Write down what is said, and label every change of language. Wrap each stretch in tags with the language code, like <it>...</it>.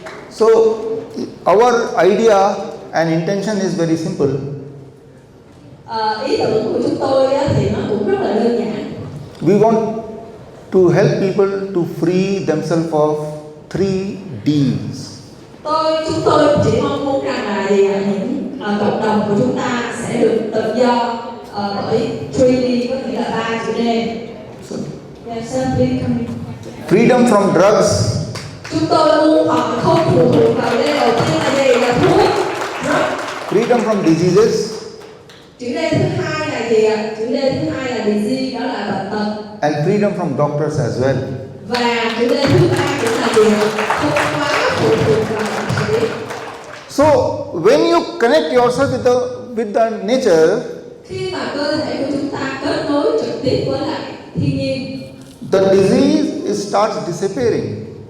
<en>So, our idea and intention is very simple.</en> <vi>Ý tưởng của chúng tôi thì nó cũng rất là đơn giản.</vi> <en>We want to help people to free themselves of 3 Ds.</en> <vi>Chúng tôi chỉ mong muốn rằng là những cộng đồng của chúng ta sẽ được tự do bởi 3D, có nghĩa là 3 chữ D.</vi> <en>Yes, sir, please come in. Freedom from drugs,</en> <vi>Chúng tôi muốn họ không phụ thuộc vào D đầu tiên là gì? Là thuốc.</vi> <en>freedom from diseases,</en> <vi>Chữ D thứ hai là gì ạ? Chữ D thứ hai là disease, đó là bệnh tật.</vi> <en>and freedom from doctors as well.</en> <vi>Và chữ D thứ ba cũng là gì? Không quá phụ thuộc vào bác sĩ.</vi> <en>So, when you connect yourself with the nature,</en> <vi>Khi mà cơ thể của chúng ta kết nối trực tiếp với lại thiên nhiên,</vi> <en>the disease starts disappearing.</en>